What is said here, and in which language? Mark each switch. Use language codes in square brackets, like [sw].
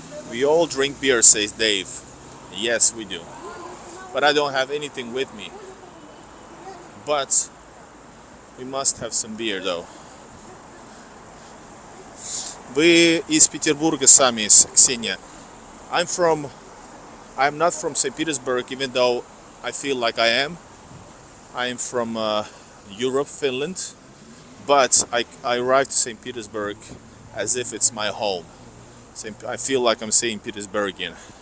[en] We all drink beer, says Dave. Yes, we do. But I don't have anything with me. But we must have some beer though. [ru] Вы из Петербурга сами, Ксения. [en] I'm not from St Petersburg, even though I feel like I am. I am from Europe, Finland, but I arrived to St Petersburg as if it's my home. I feel like I'm St Petersburgian.